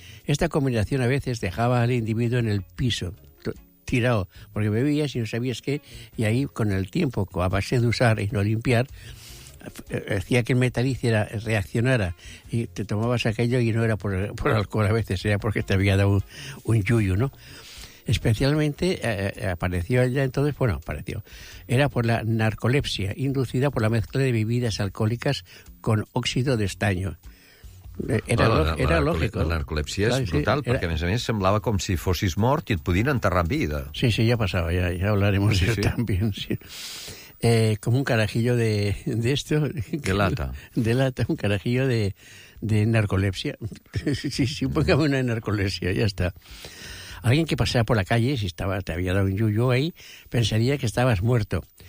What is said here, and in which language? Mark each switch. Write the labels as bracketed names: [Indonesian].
[Spanish] Esta combinación a veces dejaba al individuo en el piso, tirado, porque bebías y no sabías qué, y ahí con el tiempo, a base de usar y no limpiar, hacía que el metal reaccionara y te tomabas aquello y no era por alcohol a veces, era porque te había dado un yuyu, ¿no? Especialmente apareció ya entonces, era por la narcolepsia, inducida por la mezcla de bebidas alcohólicas con óxido de estaño. Era lógico. [Catalan] La narcolepsia és brutal, perquè a més semblava com si fossis mort i et podien enterrar en vida. [Spanish] Sí, ya pasaba, ya hablaremos de eso también, sí. Como un carajillo de esto. De lata. De lata, un carajillo de narcolepsia. Sí, póngame una narcolepsia, ya está. Alguien que pasara por la calle, si te había dado un yuyo ahí, pensaría que estabas muerto.